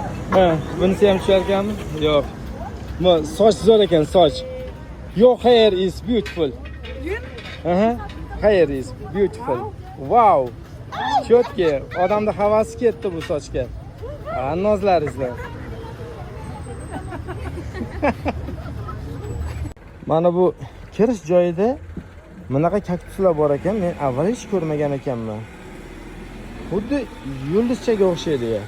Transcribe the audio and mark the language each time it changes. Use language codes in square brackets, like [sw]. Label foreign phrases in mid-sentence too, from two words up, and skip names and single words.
[uz] Ha, bunisi ham tushar ekanmi? Yo'q. Bu soch zo'r ekan, soch. [en] Your hair is beautiful. Hair is beautiful. Wow. [uz] Chotki, odamda havasi ketdi bu sochga. Nozlaringizlar. Mana bu kirish joyida bunaqa kaktuslar bor ekan. Men avval hech ko'rmagan ekanman. Xuddi yulduzchaga o'xshaydi ya.